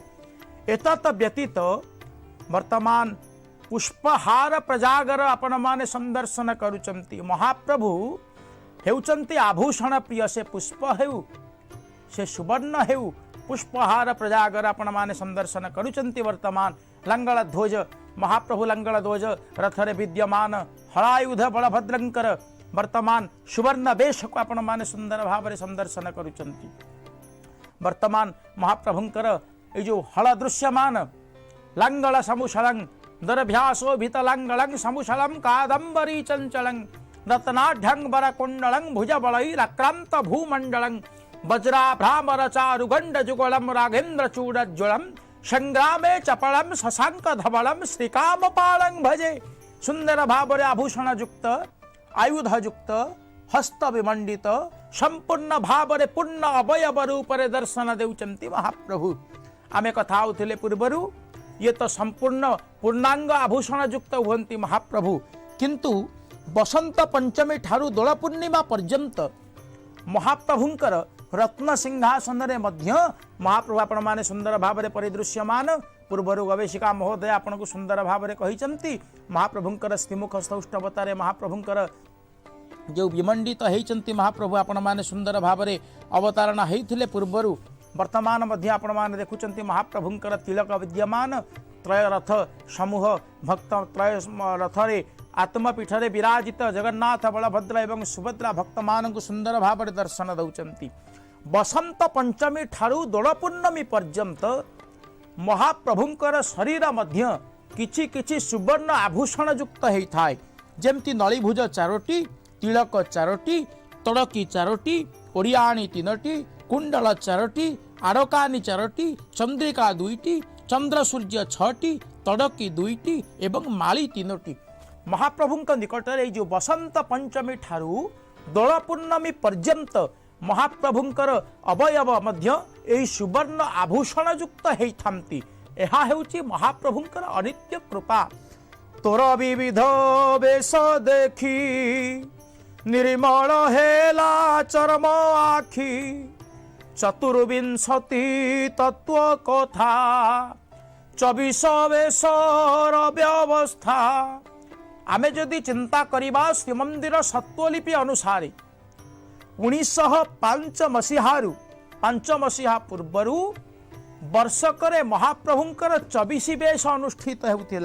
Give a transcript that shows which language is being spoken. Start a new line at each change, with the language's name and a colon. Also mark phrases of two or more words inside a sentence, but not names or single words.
Odia: ଏତତ ବ୍ୟତୀତ ବର୍ତ୍ତମାନ ପୁଷ୍ପହାର ପ୍ରଜାଗର ଆପଣ ମାନେ ସନ୍ଦର୍ଶନ କରୁଛନ୍ତି। ମହାପ୍ରଭୁ ହେଉଛନ୍ତି ଆଭୂଷଣ ପ୍ରିୟ, ସେ ପୁଷ୍ପ ହେଉ ସେ ସୁବର୍ଣ୍ଣ ହେଉ ପୁଷ୍ପହାର ପ୍ରଜାଗର ଆପଣ ମାନେ ସନ୍ଦର୍ଶନ କରୁଛନ୍ତି। ବର୍ତ୍ତମାନ ଲଙ୍ଗଳ ଧ୍ୱଜ ମହାପ୍ରଭୁ ଲଙ୍ଗଳ ଧ୍ୱଜ ରଥରେ ବିଦ୍ୟମାନ ହଳାୟୁଧ ବଳଭଦ୍ରଙ୍କର ବର୍ତ୍ତମାନ ସୁବର୍ଣ୍ଣ ବେଶ କୁ ଆପଣ ମାନେ ସୁନ୍ଦର ଭାବରେ ସନ୍ଦର୍ଶନ କରୁଛନ୍ତି। ବର୍ତ୍ତମାନ ମହାପ୍ରଭୁଙ୍କର ଏ ଯୋ ହଳ ଦୃଶ୍ୟମାନ
Sanskrit: लंगल समुशलं दरभ्यासोभितलंगलं समुशलं कादंबरी चंचलं रत्नाढ्यं वरकुंडलं भुजबलैराक्रांत भूमंडलं वज्राभ्रामर चारुगंड जुगलं राघेन्द्र चूड़ज्वलं संग्रामे चपलं शशांक धवलं श्रीकामपालं भजे।
Odia: ସୁନ୍ଦର ଭାବରେ ଆଭୂଷଣ ଯୁକ୍ତ ଆୟୁଧ ଯୁକ୍ତ ହସ୍ତ ବିମଣ୍ଡିତ ସମ୍ପୂର୍ଣ୍ଣ ଭାବରେ ପୂର୍ଣ୍ଣ ଅବୟବ ରୂପରେ ଦର୍ଶନ ଦେଉଛନ୍ତି ମହାପ୍ରଭୁ। ଆମେ କଥା ହୋଇଥିଲେ ପୂର୍ବରୁ ଯେ ତ ସମ୍ପୂର୍ଣ୍ଣ ପୂର୍ଣ୍ଣାଙ୍ଗ ଆଭୂଷଣ ଯୁକ୍ତ ହୁଅନ୍ତି ମହାପ୍ରଭୁ, କିନ୍ତୁ ବସନ୍ତ ପଞ୍ଚମୀ ଠାରୁ ଦୋଳ ପୂର୍ଣ୍ଣିମା ପର୍ଯ୍ୟନ୍ତ ମହାପ୍ରଭୁଙ୍କର ରତ୍ନ ସିଂହାସନ ରେ ମଧ୍ୟ ମହାପ୍ରଭୁ ଆପଣ ମାନେ ସୁନ୍ଦର ଭାବରେ ପରିଦୃଶ୍ୟମାନ। ପୂର୍ବର ଗବେଷିକା ମହୋଦୟ ଆପଣ କୁ ସୁନ୍ଦର ଭାବରେ କହିଛନ୍ତି ମହାପ୍ରଭୁଙ୍କର ଶ୍ରୀମୁଖ ସୌଷ୍ଠବତାରେ ମହାପ୍ରଭୁଙ୍କର ଯୋ ବିମଣ୍ଡିତ ହୋଇଛନ୍ତି ମହାପ୍ରଭୁ ଆପଣ ମାନେ ସୁନ୍ଦର ଭାବରେ ଅବତାରଣା ହୋଇଥିଲେ ପୂର୍ବରୁ। ବର୍ତ୍ତମାନ ମଧ୍ୟ ଆପଣ ମାନେ ଦେଖୁଛନ୍ତି ମହାପ୍ରଭୁଙ୍କର ତିଳକ ବିଦ୍ୟମାନ ତ୍ରୟ ରଥ ସମୂହ ଭକ୍ତ ତ୍ରୟ ରଥରେ ଆତ୍ମପୀଠରେ ବିରାଜିତ ଜଗନ୍ନାଥ ବଳଭଦ୍ର ଏବଂ ସୁଭଦ୍ରା ଭକ୍ତ ମାନ କୁ ସୁନ୍ଦର ଭାବରେ ଦର୍ଶନ ଦେଉଛନ୍ତି। ବସନ୍ତ ପଞ୍ଚମୀ ଠାରୁ ଦୋଳ ପୂର୍ଣ୍ଣିମୀ ପର୍ଯ୍ୟନ୍ତ ମହାପ୍ରଭୁଙ୍କର ଶରୀର ମଧ୍ୟ କିଛି କିଛି ସୁବର୍ଣ୍ଣ ଆଭୂଷଣ ଯୁକ୍ତ ହୋଇ ଥାଏ, ଯେମିତି ନଳୀଭୁଜ ଚାରୋଟି, ତିଳକ ଚାରୋଟି, ତଡ଼କି ଚାରୋଟି, ଓଡ଼ିୟାଣୀ ତିନୋଟି, କୁଣ୍ଡଳ ଚାରୋଟି, ଆଡ଼କାନି ଚାରୋଟି, ଚନ୍ଦ୍ରିକା ଦୁଇଟି, ଚନ୍ଦ୍ର ସୂର୍ଯ୍ୟ ଛଅଟି, ତଡ଼କି ଦୁଇଟି ଏବଂ ମାଳି ତିନୋଟି। ମହାପ୍ରଭୁଙ୍କ ନିକଟରେ ଯୋ ବସନ୍ତ ପଞ୍ଚମୀ ଠାରୁ ଦୋଳ ପୂର୍ଣ୍ଣିମୀ ପର୍ଯ୍ୟନ୍ତ ମହାପ୍ରଭୁଙ୍କର ଅବୟବ ମଧ୍ୟ ଏହି ସୁବର୍ଣ୍ଣ ଆଭୂଷଣ ଯୁକ୍ତ ହୋଇଥାନ୍ତି। ଏହା ହେଉଛି ମହାପ୍ରଭୁଙ୍କର ଅନିତ୍ୟ କୃପା। ତୋର ବିବିଧ ବେଶ ଦେଖି ନିର୍ମଳ ହେଲା ଚରମ ଆଖି ଚତୁର୍ବିଂଶତି ତତ୍ତ୍ୱ କଥା 24 ବେଶର ବ୍ୟବସ୍ଥା। ଆମେ ଯଦି ଚିନ୍ତା କରିବା ଶ୍ରୀମନ୍ଦିର ସତ୍ତ୍ୱଲିପି ଅନୁସାରେ 1905 ମସିହା ପୂର୍ବରୁ ବର୍ଷକରେ ମହାପ୍ରଭୁଙ୍କର 24 ବେଶ ଅନୁଷ୍ଠିତ ହେଉଥିଲା।